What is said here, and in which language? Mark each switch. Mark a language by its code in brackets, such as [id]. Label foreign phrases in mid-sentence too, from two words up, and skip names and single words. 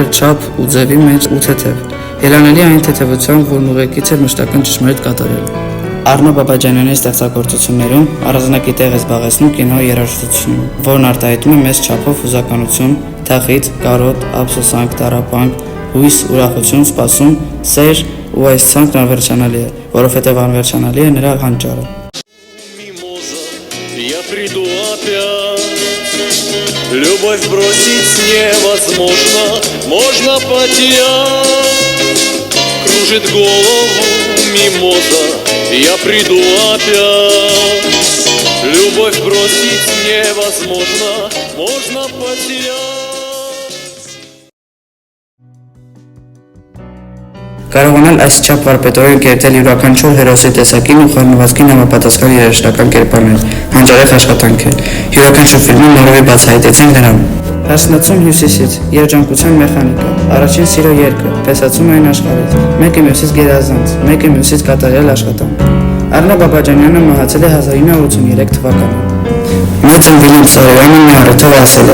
[hy] էր չափ ու ձևի մեջ ու թեթև, ելանելի այն թեթևությամբ, որն ուղեկից էր մշտական ճշմարիտ կատարել։ Արնո Բաբաջանյանի ստեղծագործություններում առանձնակի տեղ է զբաղեցնում կինո երաժշտությունը, որն արտահայտում է մեծ չափով հուզականություն, թախիծ, կարոտ, ափսոսանք, տառապանք, հույս, ուրախություն, սպասում, սեր ու այս ցանկն անվերջանալի է, որովհետև անվերջանալի է նրա հանճարը։ [ru] Я приду опять. Любовь бросить невозможно, можно потерять. Кружит голову мимоза, я приду опять. Любовь бросить невозможно, можно потерять. [hy] Կարողանալ այս չափ վարպետորեն կերտել յուրաքանչյուր հերոսի տեսակին ու խառնվածքին համապատասխան երաժշտական կերպարներ, հանճարեղ աշխատանք է։ Յուրաքանչյուր ֆիլմում նորովի բացահայտեցին դրան։ Հասնացում հյուսիսից, երջանկության մեխանիկա, առաջին սիրո երգը, տեսացում այն աշխարհից, մեկը մյուսից գերազանց, մեկը մյուսից կատարյալ աշխատանք։ Արնո Բաբաջանյանը մահացել է 1983 թվականին։ Մեծ Վիլյամ Սարոյանը մի առիթով ասել է.